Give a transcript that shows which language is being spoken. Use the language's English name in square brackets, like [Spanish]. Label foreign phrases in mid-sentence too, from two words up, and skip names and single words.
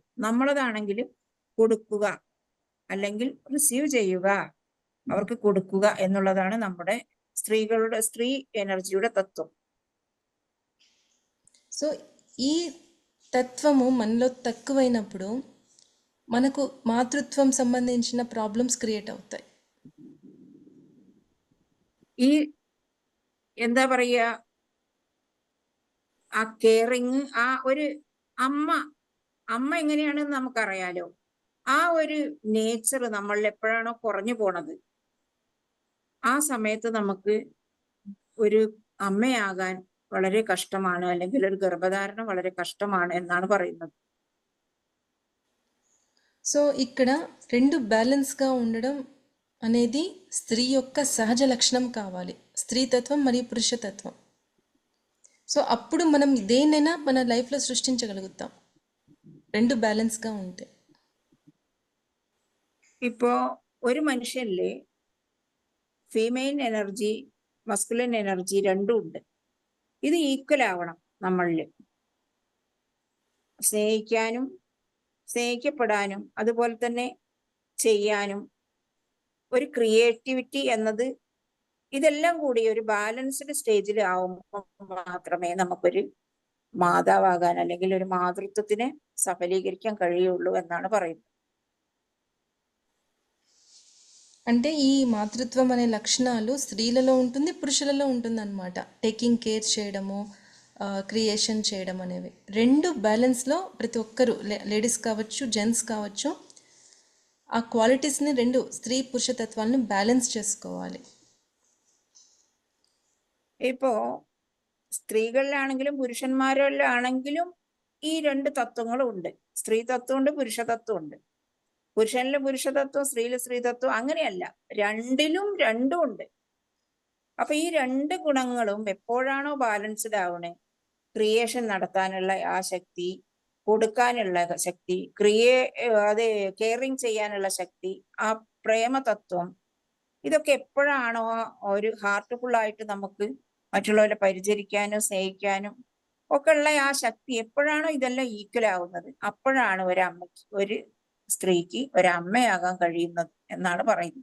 [Malayalam] നമ്മളതാണെങ്കിൽ കൊടുക്കുക അല്ലെങ്കിൽ റിസീവ് ചെയ്യുക, അവർക്ക് കൊടുക്കുക എന്നുള്ളതാണ് നമ്മുടെ സ്ത്രീ എനർജിയുടെ തത്వం. [Telugu] సో ఈ తత్వము మనలో తక్కువైనప్పుడు మనకు మాతృత్వం సంబంధించిన [English] problems create [Telugu] అవుతాయి. [Malayalam] ഈ എന്താ പറയുക, ആ കെയറിങ്, ആ ഒരു അമ്മ എങ്ങനെയാണെന്ന് നമുക്കറിയാലോ. ആ ഒരു നേച്ചർ നമ്മളിൽ എപ്പോഴാണോ കുറഞ്ഞു പോണത്, ആ സമയത്ത് നമുക്ക് ഒരു അമ്മയാകാൻ വളരെ കഷ്ടമാണ്, അല്ലെങ്കിൽ ഒരു ഗർഭധാരണം വളരെ കഷ്ടമാണ് എന്നാണ് പറയുന്നത്. [Telugu] సో ఇక్కడ రెండు బ్యాలెన్స్గా ఉండడం అనేది స్త్రీ యొక్క సహజ లక్షణం కావాలి, స్త్రీతత్వం మరియు పురుషతత్వం. సో అప్పుడు మనం దేనైనా మన లైఫ్లో సృష్టించగలుగుతాం, రెండు బ్యాలెన్స్గా ఉంటే. [Malayalam] ഇപ്പോ ഒരു മനുഷ്യനില് [English] female energy, masculine energy [Malayalam] രണ്ടും ഉണ്ട്. ഇത് ഈക്വൽ ആവണം നമ്മളിൽ. സ്നേഹിക്കാനും സ്നേഹിക്കപ്പെടാനും അതുപോലെ തന്നെ ചെയ്യാനും ഒരു ക്രിയേറ്റിവിറ്റി എന്നത്, ഇതെല്ലാം കൂടി ഒരു [English] balanced stage-il [Malayalam] ആവുമ്പോൾ മാത്രമേ നമുക്കൊരു മാതാവാകാൻ അല്ലെങ്കിൽ ഒരു മാതൃത്വത്തിനെ സഫലീകരിക്കാൻ കഴിയുള്ളൂ എന്നാണ് പറയുന്നത്. [Telugu] అంటే ఈ మాతృత్వం అనే లక్షణాలు స్త్రీలలో ఉంటుంది, పురుషులలో ఉంటుంది అన్నమాట. [English] taking care [Telugu] చేయడము, క్రియేషన్ చేయడం అనేవి రెండు బ్యాలెన్స్లో ప్రతి ఒక్కరు, లేడీస్ కావచ్చు జెంట్స్ కావచ్చు, ఆ క్వాలిటీస్ని రెండు స్త్రీ పురుషతత్వాలను బ్యాలెన్స్ చేసుకోవాలి. [Malayalam] ഇപ്പോ സ്ത്രീകളിലാണെങ്കിലും പുരുഷന്മാരിലാണെങ്കിലും ഈ രണ്ട് തത്വങ്ങളും ഉണ്ട്. സ്ത്രീ തത്വമുണ്ട്, പുരുഷ തത്വമുണ്ട്. പുരുഷനിലെ പുരുഷതത്വം, സ്ത്രീയിലെ സ്ത്രീതത്വം, അങ്ങനെയല്ല, രണ്ടിലും രണ്ടും ഉണ്ട്. അപ്പൊ ഈ രണ്ട് ഗുണങ്ങളും എപ്പോഴാണോ ബാലൻസ്ഡ് ആവണേ, ക്രിയേഷൻ നടത്താനുള്ള ആ ശക്തി, കൊടുക്കാനുള്ള ശക്തി, അത് കെയറിങ് ചെയ്യാനുള്ള ശക്തി, ആ പ്രേമതത്വം, ഇതൊക്കെ എപ്പോഴാണോ ഒരു ഹാർട്ട്ഫുള്ളായിട്ട് നമുക്ക് മറ്റുള്ളവരെ പരിചരിക്കാനും സ്നേഹിക്കാനും ഒക്കെ ഉള്ള ആ ശക്തി എപ്പോഴാണോ ഇതെല്ലാം ഈക്വൽ ആവുന്നത്, അപ്പോഴാണ് ഒരു സ്ത്രീക്ക് ഒരമ്മയാകാൻ കഴിയുന്നത് എന്നാണ് പറയുന്നത്.